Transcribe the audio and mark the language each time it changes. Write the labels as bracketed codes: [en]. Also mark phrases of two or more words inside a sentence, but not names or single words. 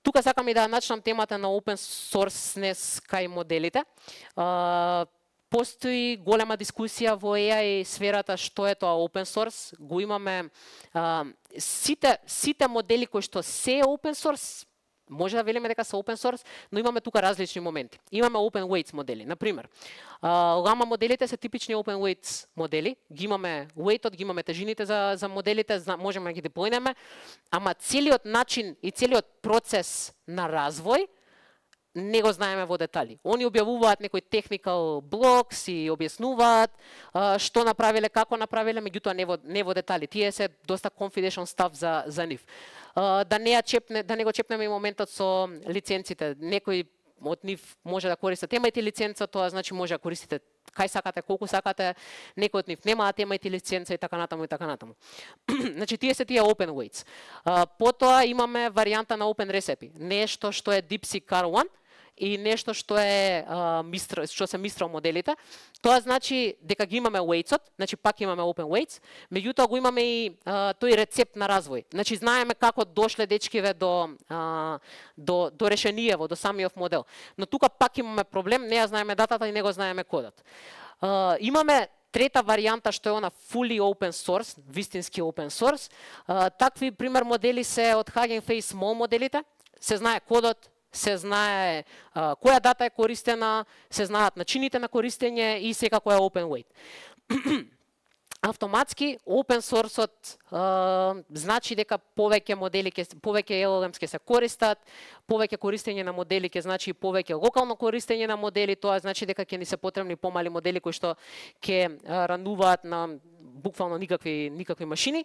[mk] Тука сакам и да начнам темата на open sourceness кај моделите. Постои голема дискусија во AI сферата што е тоа [en] open source. [mk] Го имаме сите модели кои што се [en] open source, [mk] може да велиме дека се [en] open source, [mk] но имаме тука различни моменти. Имаме [en] open weights [mk] модели. Например, лама моделите се типични [en] open weights [mk] модели. Ги имаме weight-от, ги имаме тежините за моделите, можеме да ги деплојнеме, ама целиот начин и целиот процес на развој не го знаеме во детали. Они објавуваат некои [en] technical blogs [mk] и објаснуваат што направиле, како направиле, меѓутоа не во детали. Тие се доста [en] confidential stuff [mk] за нив. Да не го чепнеме и моментот со лиценците. Некои од нив може да користат, емајте лиценца, тоа значи може да користите кај сакате, колку сакате. Некои од нив немаат, емајте лиценца и така натаму и така натаму. Значи тие се тие [en] open weights. [mk] Потоа имаме варијанта на [en] open recipe, [mk] нешто што е DeepSeek R1 и нешто што е што се Mistral моделите. Тоа значи дека ги имаме weights-от, значи пак имаме [en] open weights, [mk] меѓутоа го имаме и тој рецепт на развој. Значи знаеме како дошле дечкиве до решението, до самиот модел. Но тука пак имаме проблем, не ја знаеме датата и не го знаеме кодот. Имаме трета варијанта што е она [en] fully open source, [mk] вистински [en] open source. [mk] Такви пример модели се од Hugging Face Small моделите, се знае кодот, се знае која дата е користена, се знаат начините на користење и секако е [en] open weight. [mk] Автоматски [en] open source-от [mk] значи дека повеќе модели, повеќе LLMs ќе се користат, повеќе користење на модели ќе значи повеќе локално користење на модели, тоа значи дека ќе ни се потребни помали модели кои што ќе рануваат на буквално никакви машини.